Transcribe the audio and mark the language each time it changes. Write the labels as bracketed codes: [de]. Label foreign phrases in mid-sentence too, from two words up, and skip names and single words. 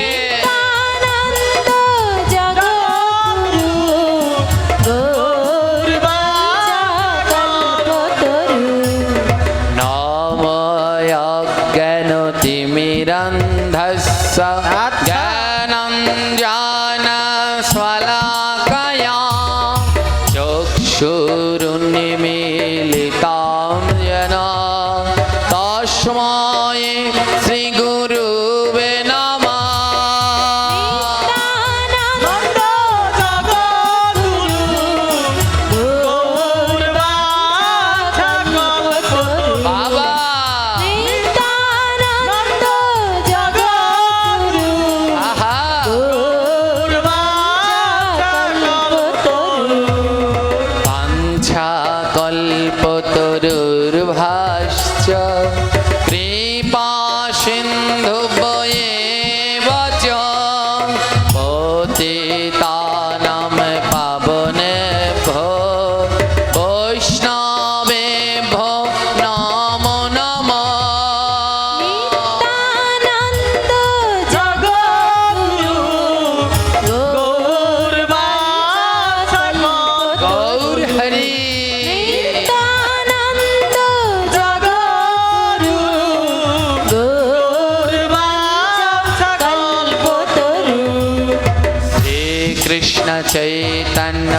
[sa] নময়জ্ঞানতিমিরন্ধস্য জ্ঞানঞ্জনশলাকয়া চক্ষুरुन्मीलितं येन तस्मै श्रीगुरुवे नमः। [bn] বাবা আহা বাঞ্ছা [sa] কল্পতরুর্ভাশ্চ কৃপা সিন্ধুভ্যেব চ পতিতানাং পাবনেভ্যো বৈষ্ণবেভ্যো নমো নমঃ। গৌর হরি শ্রীকৃষ্ণ চৈতন্য